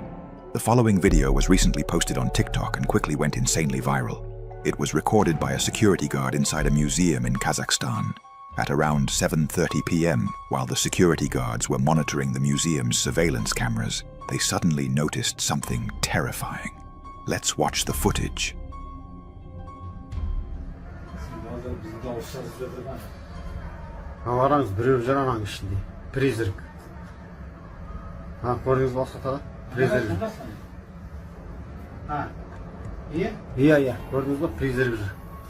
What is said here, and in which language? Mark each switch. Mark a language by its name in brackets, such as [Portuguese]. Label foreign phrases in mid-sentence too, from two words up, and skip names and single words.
[English] The following video was recently posted on TikTok and quickly went insanely viral. It was recorded by a security guard inside a museum in Kazakhstan. At around 7:30 p.m., while the security guards were monitoring the museum's surveillance cameras, they suddenly noticed something terrifying. Let's watch the footage. [Kazakh] Қараңыз, біреу жүр ананың ішінде. Призрак. Көрдіңіз бе осы ортада? Призрак. Иә, көрдіңіз бе? Призрак жүр.